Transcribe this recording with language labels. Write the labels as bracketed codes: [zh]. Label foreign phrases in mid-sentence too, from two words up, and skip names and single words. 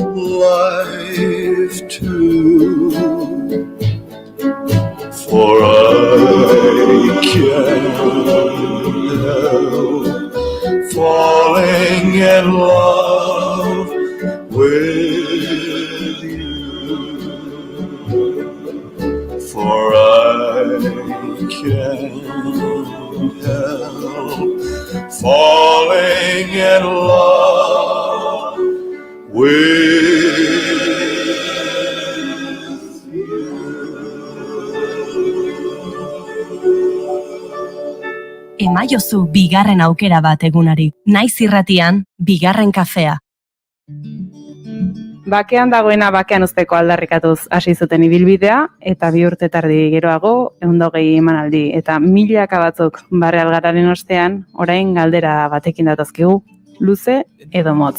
[en] life too, for I can't help falling in love with you, for I can't help falling in love with [eu] Emaiozu bigarren aukera bat egunari. Naiz irratian, bigarren kafea. Bakean dagoena bakean uzteko aldarrikatuz hasi zuten ibilbidea, eta 2 urte tardi geroago 120 emanaldi, eta milaka batzuk barre algararen ostean, orain galdera batekin datazkigu, luze edo motz.